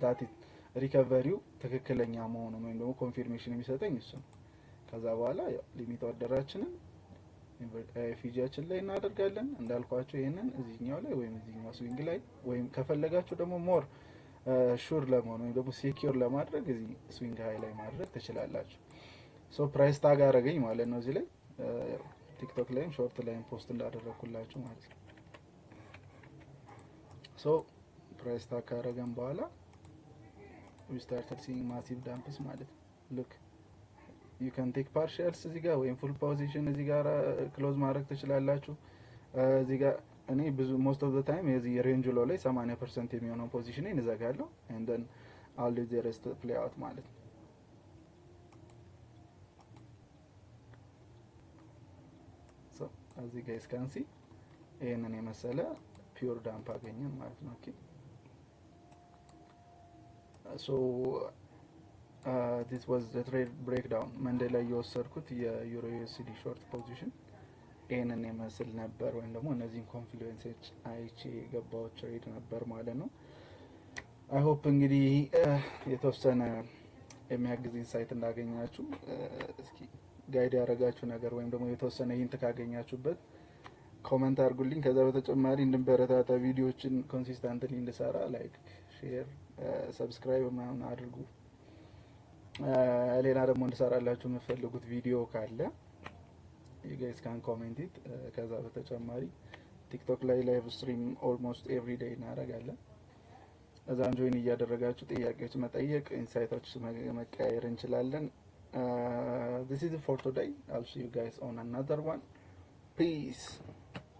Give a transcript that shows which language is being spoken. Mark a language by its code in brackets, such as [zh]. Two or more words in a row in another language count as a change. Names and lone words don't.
[en] that recovery [am] ትክክለኛ መሆኑን ወይም ደግሞ ኮንፊርሜሽን የሚሰጠኝ እሱ ነው። ከዛ በኋላ ያው ሊሚት ኦርደራችንን ፊጂያችን ላይ እናደርጋለን። እንዳልኳችሁ ይሄንን እዚህኛው ላይ ወይም እዚህኛው ስዊንግ ላይ ወይም ከፈለጋችሁ ደግሞ [en] more sure [am] ለመሆን ወይም ደግሞ ሴኪዩር ለማድረግ እዚህ [en] swing high [am] ላይ ማድረግ ትችላላችሁ። [en] so price tag [am] አደረገኝ ማለት ነው። እዚህ ላይ ቲክቶክ ላይም ሾርት ላይም ፖስት እንዳደረኩላችሁ ማለት ነው። [en] so price tag [am] ካደረገን በኋላ [en] we started seeing massive dumps [am] ማለት ነው። [en] look you can take partials [am] እዚህ ጋር ወይም [en] full position [am] እዚህ ጋር ክሎዝ ማድረግ ትችላላችሁ። እዚህ ጋር እኔ ብዙ [en] most of the time [am] የዚህ ሬንጅ ሎ ላይ 80% የሚሆነው ፖዚሽኔን እዘጋለሁ [en] and then I'll leave the rest play out [am] ማለት ነው። [en] so as you guys can see [am] ይሄንን የመሰለ [en] pure dump [am] አገኘን ማለት ነው። ኦኬ [en] so this was the trade breakdown [am] መንዴ ላይ የወሰድኩት የዩሮ [en] USD short [am] ፖዚሽን ይሄንን የመስል ነበር ወይም ደግሞ እነዚህን ኮንፍሉዌንሶች አይቼ የገባው ትሬድ ነበር ማለት ነው። [en] I hope [am] እንግዲህ የተወሰነ የሚያግዝ ኢንሳይት እንዳገኛችሁ እስኪ ጋይድ ያደረጋችሁ ነገር ወይም ደግሞ የተወሰነ ሂንት ካገኛችሁበት ኮሜንት አድርጉልኝ። ከዛ በተጨማሪ እንድንበረታታ ቪዲዮዎችን ኮንሲስተንትሊ እንድሰራ [en] like share subscribe [am] ምናምን አድርጉ። ሌላ ደግሞ እንድሰራላችሁ የምትፈልጉት ቪዲዮ ካለ [en] you guys can comment it። [am] ከዛ በተጨማሪ ቲክቶክ ላይ [en] live stream almost every day [am] እናደርጋለን። እዛን ጆይን እያደረጋችሁ ጥያቄዎች መጠየቅ ኢንሳይቶች መቀያየር እንችላለን። [en] this is it for today. I'll see you guys on another one. Peace.